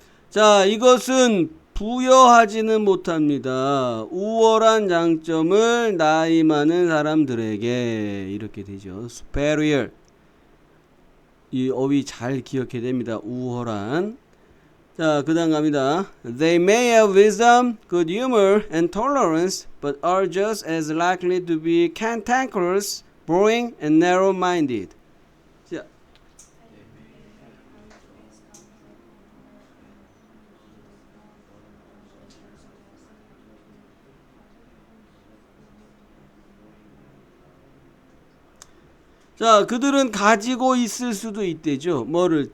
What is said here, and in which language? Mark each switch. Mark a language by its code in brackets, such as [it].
[ko] 자, 이것은 부여하지는 못합니다. 우월한 장점을 나이 많은 사람들에게. 이렇게 되죠. superior. 이 어휘 잘 기억해야 됩니다. 우월한. 자, 그 다음 갑니다. [en] They may have wisdom, good humor, and tolerance, but are just as likely to be cantankerous, boring, and narrow-minded. [ko] 자, 자, 그들은 가지고 있을 수도 있대죠. 뭐를?